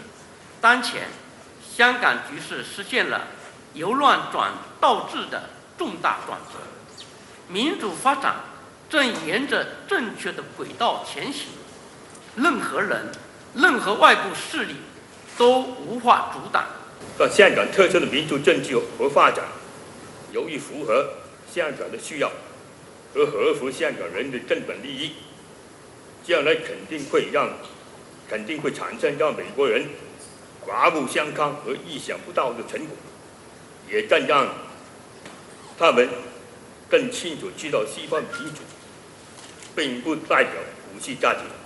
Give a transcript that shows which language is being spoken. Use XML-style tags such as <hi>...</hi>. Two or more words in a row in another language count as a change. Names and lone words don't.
<zh>當前，香港局勢實現了由亂轉到治的重大轉折，民主發展正沿着正確的軌道前行，任何人、任何外部勢力都無法阻擋。讓香港特色的民主政治和發展，由於符合香港的需要和合乎香港人的根本利益，將來肯定會產生讓美國人刮目相看和意想不到的成果，也正讓他們更清楚知道西方民主並不代表普世價值。</zh>